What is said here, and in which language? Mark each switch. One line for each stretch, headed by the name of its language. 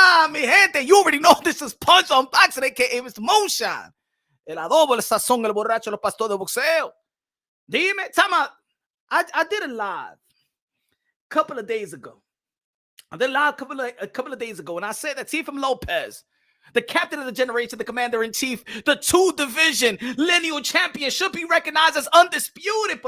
Spanish: Mi gente,
English: you already know this is Punch on Boxing, aka Mr. Moonshine.
Spanish: El Adobo, el Sazón, el Borracho, el Pastor de Boxeo. Dime,
English: time out. I did a live a couple of days ago. I did a live a couple of days ago, and I said that Teofimo Lopez, the captain of the generation, the commander-in-chief, the two-division lineal champion, should be recognized as undisputed.